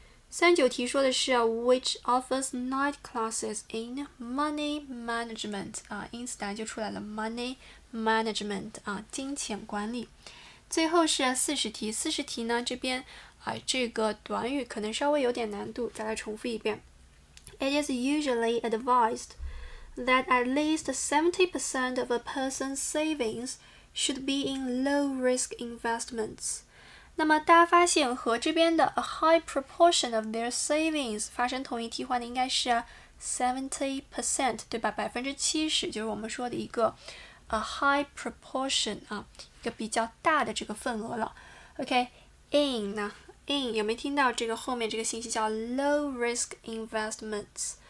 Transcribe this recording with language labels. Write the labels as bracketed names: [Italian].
[Chinese] 39题说的是 [English] which offers night classes in money management。 [Chinese] 因此答案就出来了 [English] money management， [Chinese] 金钱管理。最后是40题。40题呢这边这个短语可能稍微有点难度，再来重复一遍。 [English] It is usually advised that at least 70% of a person's savings should be in low-risk investments。 [Chinese] 那么大家发现和这边的 [English] a high proportion of their savings [Chinese] 发生同义替换的应该是70%， 对吧？70%就是我们说的一个 [English] a high proportion [Chinese] 一个比较大的这个份额了。 OK， in 呢 ？in 有没有听到这个后面这个信息叫 [English] low-risk investments？